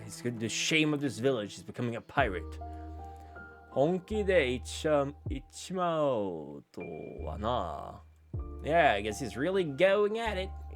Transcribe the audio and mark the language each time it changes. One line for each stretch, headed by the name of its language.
English: It's good. The shame of this village is becoming a pirate.
Japanese: 本気で行っちまおうとはな。
English: Yeah, I guess he's really going at it.